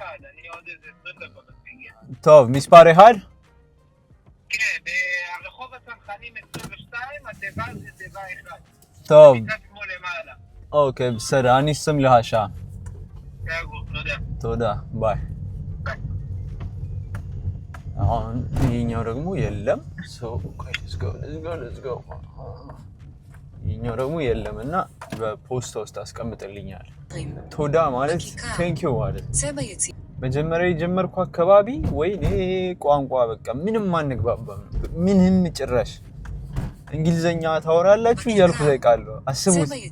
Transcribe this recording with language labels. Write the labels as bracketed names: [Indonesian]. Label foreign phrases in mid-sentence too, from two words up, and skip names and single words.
[Hebrew] אני עוד איזה 20 דקות אגיע. טוב, מספר 1? כן, ברחוב הצנחנים 22, התיבה זה תיבה 1. טוב. מצד שמאל למעלה. אוקיי, בסדר, אני אשים לך שעה. תודה. תודה, ביי. [Amharic] አሁን ይሄኛው ደግሞ የለም [English] let's go [Amharic] ይሄኛው ደግሞ የለም እና በፖስታ ውስጥ አስቀምጥልኛል ቶዳ ማለት [English] thank you [Amharic] ማለት መጀመሪያ የጀመርኩ አካባቢ ወይኔ ቋንቋ በቃ ምንም አንግባባም ምንም ጭራሽ እንግሊዘኛ ታወራላችሁ እያልኩ ጠይቃለሁ አስቡት